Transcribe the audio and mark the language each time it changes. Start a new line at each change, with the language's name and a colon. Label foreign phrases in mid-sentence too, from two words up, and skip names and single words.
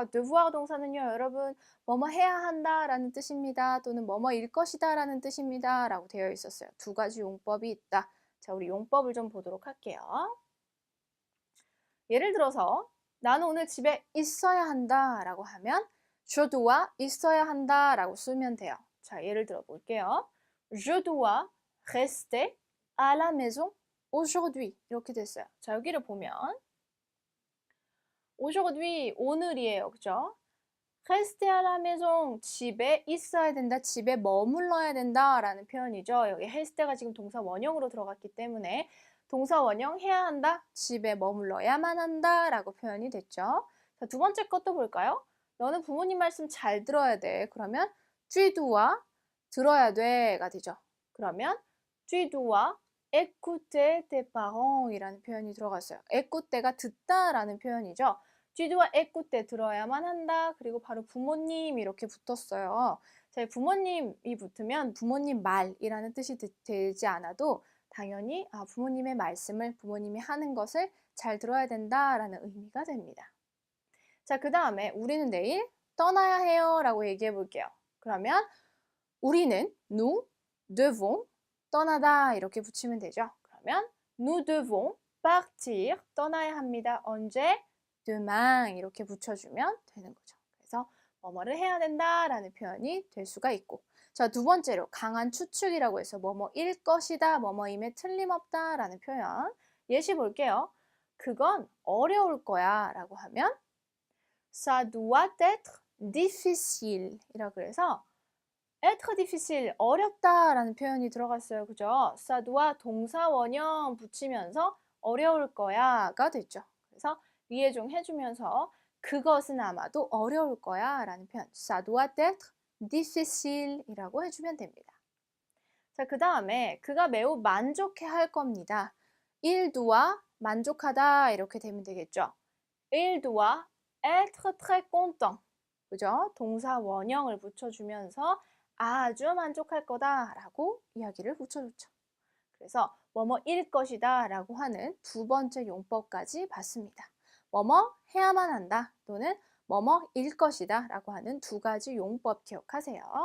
Korean: devoir 동사는요, 여러분 뭐뭐 해야 한다라는 뜻입니다. 또는 뭐뭐일 것이다라는 뜻입니다. 라고 되어 있었어요. 두 가지 용법이 있다. 자, 우리 용법을 좀 보도록 할게요. 예를 들어서 나는 오늘 집에 있어야 한다 라고 하면
French: je dois
Korean: 있어야 한다 라고 쓰면 돼요. 자, 예를 들어 볼게요.
French: Je dois rester à la maison aujourd'hui
Korean: 이렇게 됐어요. 자, 여기를 보면 aujourd'hui 오늘이에요. 그죠?
French: rester à la maison
Korean: 집에 있어야 된다, 집에 머물러야 된다 라는 표현이죠. 여기 rest가 지금 동사 원형으로 들어갔기 때문에 동사 원형 해야 한다, 집에 머물러야만 한다 라고 표현이 됐죠. 자, 두 번째 것도 볼까요? 너는 부모님 말씀 잘 들어야 돼. 그러면
French: tu dois
Korean: 들어야 돼가 되죠. 그러면
French: tu dois écouter tes parents
Korean: 이라는 표현이 들어갔어요. écouter가 듣다라는 표현이죠.
French: tu dois écouter
Korean: 들어야만 한다. 그리고 바로 부모님 이렇게 붙었어요. 자, 부모님이 붙으면 부모님 말이라는 뜻이 되지 않아도 당연히 부모님의 말씀을, 부모님이 하는 것을 잘 들어야 된다라는 의미가 됩니다. 자, 그 다음에 우리는 내일 떠나야 해요 라고 얘기해 볼게요. 그러면 우리는
French: nous devons
Korean: 떠나다 이렇게 붙이면 되죠. 그러면
French: nous devons partir
Korean: 떠나야 합니다. 언제? demain 이렇게 붙여주면 되는 거죠. 그래서 뭐뭐를 해야 된다라는 표현이 될 수가 있고, 자, 두 번째로 강한 추측이라고 해서 뭐뭐일 것이다, 뭐뭐임에 틀림없다라는 표현. 예시 볼게요. 그건 어려울 거야 라고 하면
French: ça doit être difficile
Korean: 이라고 해서
French: être difficile,
Korean: 어렵다라는 표현이 들어갔어요. 그죠?
French: ça doit
Korean: 동사 원형 붙이면서 어려울 거야가 됐죠. 그래서 리에종 해주면서 그것은 아마도 어려울 거야 라는 표현
French: ça doit être difficile
Korean: 이라고 해주면 됩니다. 자, 그 다음에 그가 매우 만족해 할 겁니다.
French: il doit
Korean: 만족하다 이렇게 되면 되겠죠.
French: il doit être très content.
Korean: 그죠? 동사 원형을 붙여주면서 아주 만족할 거다 라고 이야기를 붙여줬죠. 그래서 뭐뭐일 것이다 라고 하는 두 번째 용법까지 봤습니다. 뭐뭐 해야만 한다 또는 뭐뭐일 것이다 라고 하는 두 가지 용법 기억하세요.